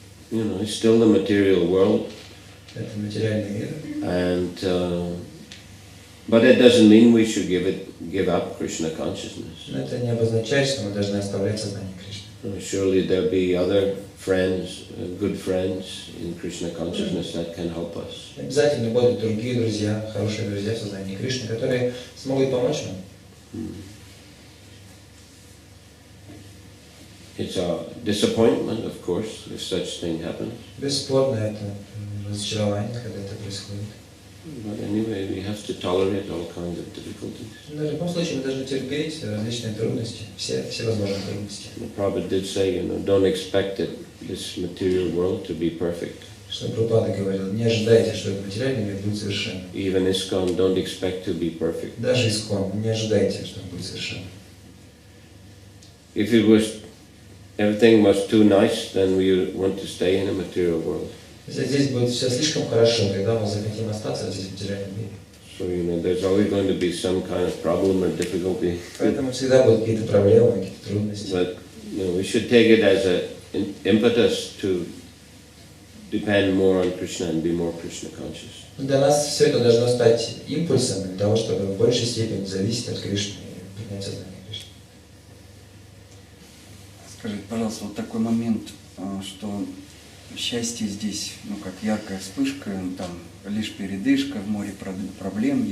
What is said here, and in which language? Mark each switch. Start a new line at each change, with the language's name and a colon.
English: you know, it's still the material world.
Russian: Это материальный мир.
English: And But that doesn't mean we should give up Krishna consciousness.
Russian: Но это не обозначает, что мы должны оставлять сознание Кришны.
English: Surely there'll be other friends, good friends in Krishna consciousness that can help us.
Russian: Обязательно будут другие друзья, хорошие друзья в сознании Кришны, которые смогут помочь нам.
English: It's a disappointment, of course, if such thing happens.
Russian: Бесспорно, это разочарование, когда это происходит.
English: But anyway, we have to tolerate all kinds of difficulties.
Russian: Но в любом случае мы должны терпеть различные трудности, все возможные трудности.
English: Prabhupada did say, don't expect this material world to be perfect.
Russian: Что Прабхупада говорил, не ожидайте, что этот материальный мир будет совершенным.
English: Even ISKCON don't expect to be perfect.
Russian: Даже ISKCON, не ожидайте, что он будет совершенным.
English: If everything was too nice, then we want to stay in a material world.
Russian: Если здесь будет все слишком хорошо, тогда мы захотим остаться здесь в материальном мире.
English: So, there's always going to be some kind of problem or difficulty.
Russian: Поэтому всегда будут какие-то проблемы, какие-то трудности.
English: But, we should take it as an impetus to depend more on Krishna and be more Krishna conscious.
Russian: Для нас все это должно стать импульсом для того, чтобы в большей степени зависеть от Кришны и принять сознание Кришны. Скажите, пожалуйста, вот такой момент, что счастье здесь, как яркая вспышка, там лишь передышка в море проблем.